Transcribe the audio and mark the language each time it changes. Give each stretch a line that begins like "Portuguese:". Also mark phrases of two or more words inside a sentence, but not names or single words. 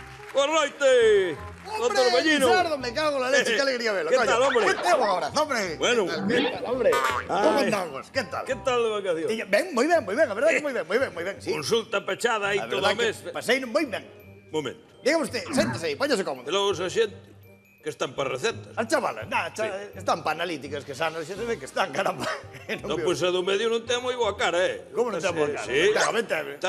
Galician: Boa noite, doutor Ballino.
Spanish: Lizardo, me cago en la leche, qué alegría verlo. ¿Qué tal, hombre? Te un abrazo, hombre. Bueno. ¿Qué tal, hombre? ¿Cómo andamos? ¿Qué tal? ¿Qué tal de vacaciones? Ben, muy ben, la verdad que muy ben, sí.
Galician: Consulta pechada aí
Spanish: La
Galician: todo
Spanish: verdad
Galician: o mes. que pasei moi ben. Momento.
Spanish: Dígame usted,
Galician: séntese aí, póñase E cómodo. logo esa xente que están para recetas. As chavalas, están para analíticas, que sanas, xa se ve que están, caramba. Non, pois a do medio non ten moi boa cara, Como non ten boa cara? Sí. Ten.